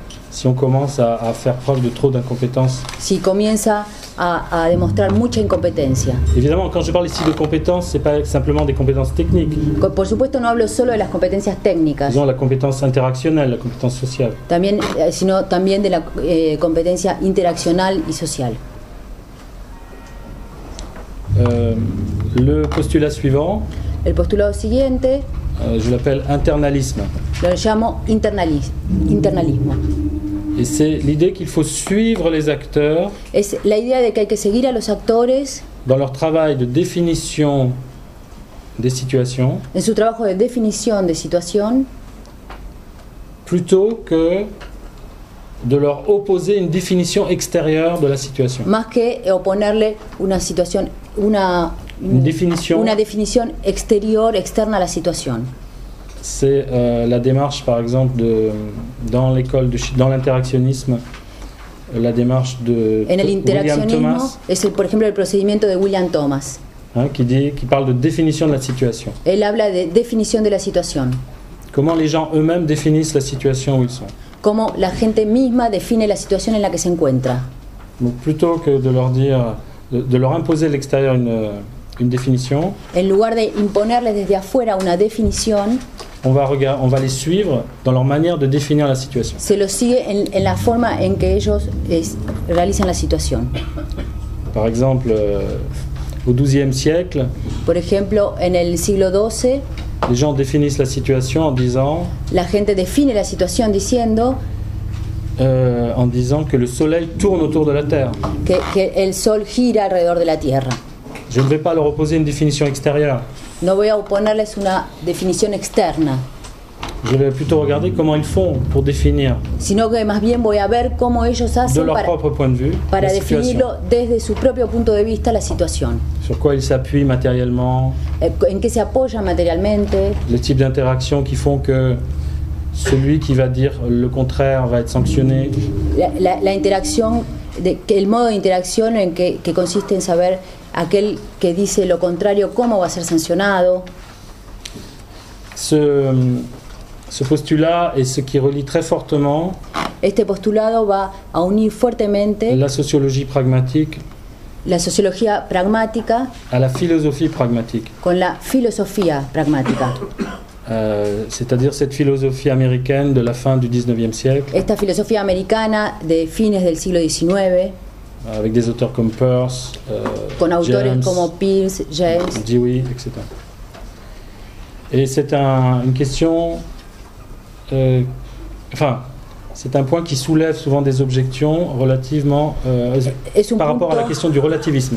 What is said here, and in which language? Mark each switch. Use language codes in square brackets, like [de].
[fr] si on commence à faire preuve de trop d'incompétence. [es] Si comienza a demostrar mucha incompetencia. [fr] Évidemment, quand je parle ici de compétences, c'est pas simplement des compétences techniques. [es] Por supuesto, no hablo solo de las competencias técnicas. [fr] Disons la compétence interactionnelle, la compétence sociale. [es] También, sino también de la competencia interaccional y social. [fr] Le postulat suivant. [es] El postulado siguiente. [fr] Je l'appelle internalisme. [es] Lo llamo internalismo. [fr] Et c'est l'idée qu'il faut suivre les acteurs. [es] Es la idea de que hay que seguir a los actores [fr] dans leur travail de définition des situations. [es] En su trabajo de definición de situación. [fr] Plutôt que de leur opposer une définition extérieure de la situation. [es] Más que oponerle una situación, una definición exterior, externa a la situación. [fr] C'est la démarche, par exemple, dans l'interactionnisme, la démarche de [es] en el William Thomas. Es por ejemplo, el procedimiento de William Thomas. [fr] Qui parle de définition de la situation. [es] Él habla de definición de la situación. [fr] Comment les gens eux-mêmes définissent la situation où ils sont. [es] Cómo la gente misma define la situación en la que se encuentra. [fr] Donc, plutôt que de leur dire, de leur imposer de l'extérieur une définition. [es] En lugar de imponerles desde afuera una definición. [fr] On va les suivre dans leur manière de définir la situation. [es] Se los sigue en la forma en que ellos realizan la situación. [fr] Par exemple, au XIIe siècle, [es] por ejemplo, en el siglo XII, [fr] les gens définissent la situation en disant, [es] la gente define la situación diciendo, [fr] en disant que le soleil tourne autour de la Terre. [es] Que el sol gira alrededor de la Tierra. [fr] Je ne vais pas leur opposer une définition extérieure. [es] No voy a oponerles una definición externa. [fr] Je vais plutôt regarder comment ils font pour définir. [es] Sino que más bien voy a ver cómo ellos hacen [fr] de leur propre point de vue, [es] para definirlo desde su propio punto de vista la situación. [fr] Sur quoi ils s'appuient matériellement. [es] En qué se apoyan materialmente. [fr] Les types d'interactions qui font que celui qui va dire le contraire va être sanctionné. [es] La interacción, el modo de interacción en que consiste en saber aquel que dice lo contrario cómo va a ser sancionado. [fr] Ce postulat est ce qui relie très fortement [es] este postulado va a unir fuertemente [fr] la sociologie pragmatique [es] la sociología pragmática [fr] a la philosophie pragmatique. [es] Con la filosofía pragmática. [fr] C'est-à-dire cette philosophie américaine de la fin du XIXe siècle. [es] Esta filosofía americana de fines del siglo XIX. [fr] Avec des auteurs comme Peirce, [es] con autores James, como Peirce, James, [fr] Dewey, etc. Et c'est une question, c'est un point qui soulève souvent des objections relativement par rapport à la question du relativisme.